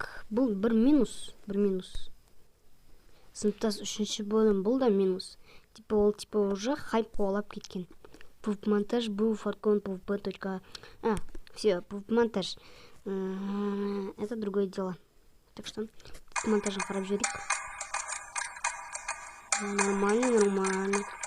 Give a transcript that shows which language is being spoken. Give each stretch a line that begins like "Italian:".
Kazakh: Бұл бір минус. Сыныптас 3-ші бөлім, бұл да минус. типа ол типа уже хайп қуалап кеткен.
Russian: PvP-монтаж, был фаркон PvP. Все, PvP-монтаж. Это другое дело. Так что
Kazakh: монтажын қарап жіберейік.
Russian: Нормально.